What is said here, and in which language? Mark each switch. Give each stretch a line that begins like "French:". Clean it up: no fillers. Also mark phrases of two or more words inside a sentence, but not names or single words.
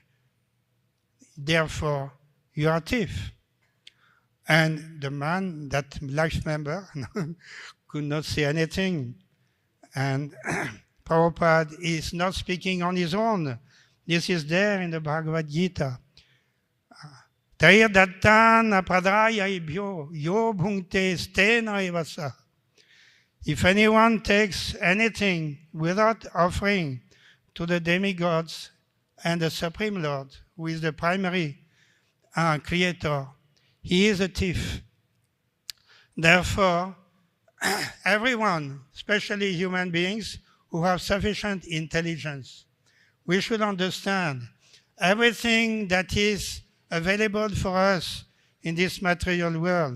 English: Therefore, you are a thief. And the man, that life member, could not say anything. And Prabhupada is not speaking on his own. This is there in the Bhagavad Gita.
Sanskrit: Tair dattana pradrayabhyo yo bhunte stena evasa.
English: If anyone takes anything without offering to the demigods and the Supreme Lord, who is the primary creator, he is a thief. Therefore, everyone, especially human beings who have sufficient intelligence, we should understand everything that is available for us in this material world.